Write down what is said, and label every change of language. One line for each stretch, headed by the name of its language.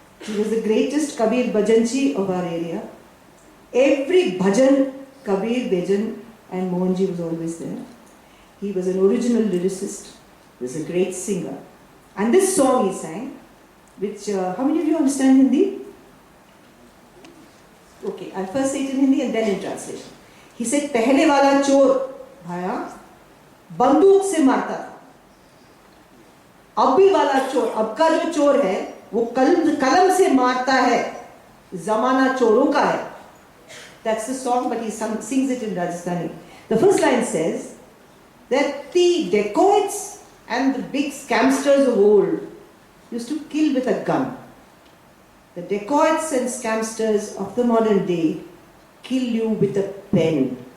English: He was the greatest Kabir Bhajanchi of our area. Every bhajan, Kabir, Bhajan and Mohanji was always there. He was an original lyricist. He was a great singer. And this song he sang, which, how many of you understand Hindi? Okay, I'll first say it in Hindi and then in translation. He said,
Hindi: पहले वाला चोर भाया बंदूक से मारता था, अब भी वाला चोर, अब का जो चोर है वो कलम से मारता है, जमाना चोरों का है.
English: That's the song, but he sings it in Rajasthani. The first line says that the dacoits and the big scamsters of old used to kill with a gun. The dacoits and scamsters of the modern day kill you with a pen.